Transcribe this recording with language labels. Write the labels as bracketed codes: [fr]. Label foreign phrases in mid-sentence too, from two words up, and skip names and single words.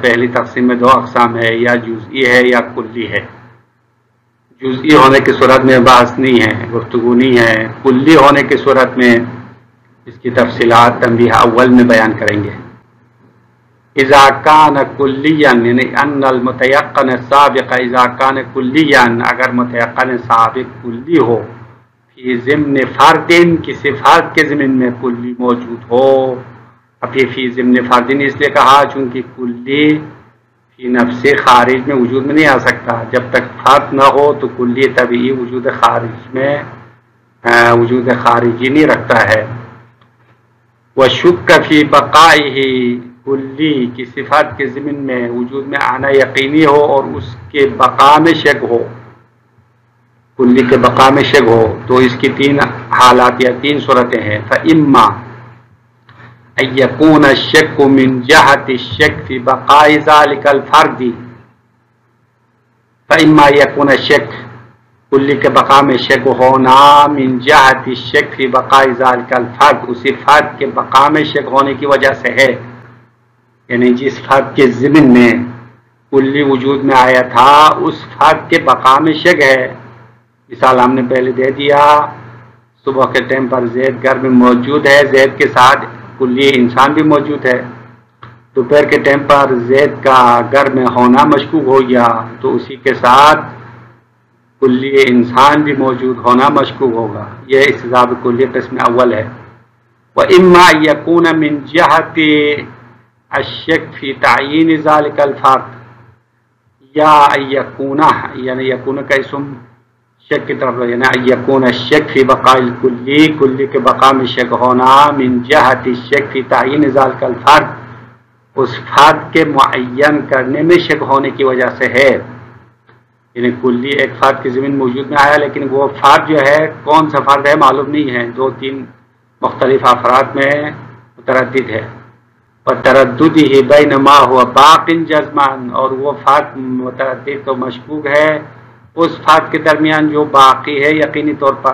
[ur] پہلی تقسیم میں 2 اقسام ہے، یا جزئی ہے یا کلی ہے. جزئی ہونے کی صورت میں بحث نہیں ہے، گفتگو نہیں ہے. کلی ہونے کی صورت میں اس کی تفصیلات تنبیہ اول میں بیان کریں گے. [ar] اذا کان کلیا یعنی ان المتیقن السابق اذا کان کلیا، [ur] اگر متیقن سابق کلی ہو، [ar] فی ضمن فرد [ur] کسی فرد کے ضمن میں کلی موجود ہو. اب یہ [ar] فی ضمن فرد [ur] اس لیے کہا چونکہ کلی فی نفس خارج میں وجود میں نہیں آ سکتا. جب تک فرد نہ ہو تو کلی طبیعی وجود خارج میں وجود خارجی نہیں رکھتا ہے. [ar] وشک فی بقائہ، [ur] کلی کی صفات کے ضمن میں وجود میں آنا یقینی ہو اور اس کے بقا میں شک ہو، کلی کے بقا میں شک ہو. تو اس کی 3 حالات یا 3 صورتیں ہیں. [ar] فإما ان یکون الشک من جہت الشک فی بقاء ذلک الفرد، فإما یکون الشک [ur] کلی کے بقا میں شک ہونا، [ar] من جہت الشک فی بقاء ذلک الفرد [ur] اسی فرد کے بقا میں شک ہونے کی وجہ سے ہے. یعنی جس فرد کے ضمن میں کلی وجود میں آیا تھا اس فرد کے بقا میں شک ہے. مثال ہم نے پہلے دے دیا، صبح کے ٹائم پر زید گھر میں موجود ہے، زید کے ساتھ کلی انسان بھی موجود ہے. دوپہر کے ٹائم پر زید کا گھر میں ہونا مشکوک ہو گیا تو اسی کے ساتھ کلی انسان بھی موجود ہونا مشکوک ہوگا. یہ استضاب کلی قسم اول ہے. [ar] وَإِمَّا يَكُونَ مِنْ جِهَةِ الشَّكِّ فِي تَعْيِينِ ذَلِكَ الْفَرْدِ، [ur] یا یکون یعنی یکون کا اسم شک کی طرف یعنی [ar] یکون الشک فی بقاء الکلی، [ur] کلی کے بقا میں شک ہونا، [ar] من جہت الشک فی تعیین ذلک الفرد [ur] اس فرد کے معین کرنے میں شک ہونے کی وجہ سے ہے. یعنی کلی ایک فرد کے ضمن موجود میں آیا لیکن وہ فرد جو ہے کون سا فرد ہے معلوم نہیں ہے، 2-3 مختلف افراد میں متردد ہے. [ar] وترددہ بین ما ہوا باق جزمان، [ur] اور وہ فرد متردد تو مشکوک ہے اس فرد کے درمیان جو باقی ہے یقینی طور پر.